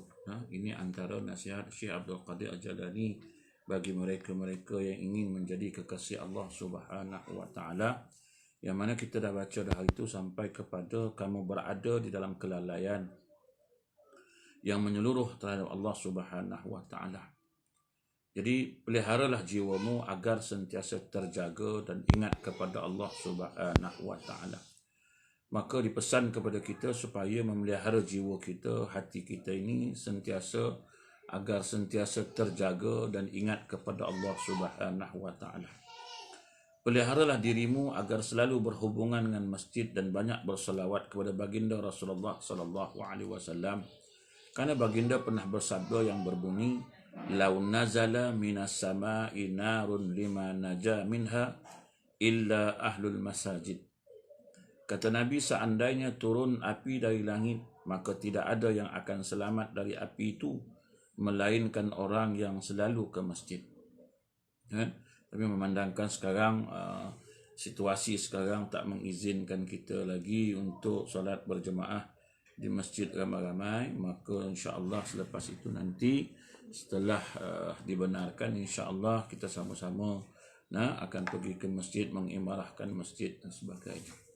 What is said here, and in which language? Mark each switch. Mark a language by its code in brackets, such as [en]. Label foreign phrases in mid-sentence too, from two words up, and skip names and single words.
[ms] Ini antara nasihat Syekh Abdul Qadir Al-Jalani bagi mereka-mereka yang ingin menjadi kekasih Allah [ar] سبحانه وتعالى, [ms] yang mana kita dah baca dah hari itu sampai kepada kamu berada di dalam kelalaian yang menyeluruh terhadap Allah Subhanahu wa taala. Jadi peliharalah jiwamu agar sentiasa terjaga dan ingat kepada Allah [ar] سبحانه وتعالى. [ms] Maka dipesan kepada kita supaya memelihara jiwa kita, hati kita ini agar sentiasa terjaga dan ingat kepada Allah [ar] سبحانه وتعالى. [ms] Peliharalah dirimu agar selalu berhubungan dengan masjid dan banyak berselawat kepada baginda Rasulullah [ar] صلى الله عليه وسلم. [ms] Karena baginda pernah bersabda yang berbunyi, [ar] "لو نزل من السماء نار لما نجا منها إلا أهل المساجد." [ms] Kata Nabi, seandainya turun api dari langit, maka tidak ada yang akan selamat dari api itu melainkan orang yang selalu ke masjid. Tapi memandangkan sekarang situasi sekarang tak mengizinkan kita lagi untuk solat berjemaah di masjid ramai-ramai, maka [ar] إن شاء الله [ms] selepas itu nanti setelah dibenarkan, [ar] إن شاء الله [ms] kita sama-sama akan pergi ke masjid, mengimarahkan masjid dan sebagainya.